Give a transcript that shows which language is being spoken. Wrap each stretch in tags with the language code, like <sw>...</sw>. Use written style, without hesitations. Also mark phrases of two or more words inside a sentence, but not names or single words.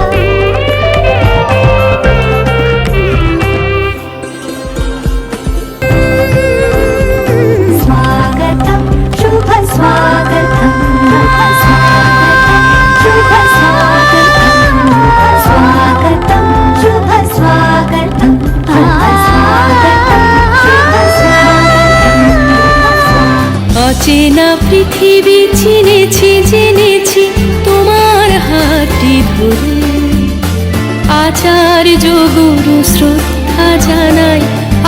<sa>स्वागतं शुभ स्वागतं अथ स्वागतं शुभ स्वागतं स्वागतं शुभ स्वागतं स्वागतं शुभ स्वागतं।</sa> <bn>অচেনা পৃথিবী চিনেছি জেনেছি তোমার হাতটি ধরে, আচার্য গুরু শ্রদ্ধা জানাই</bn>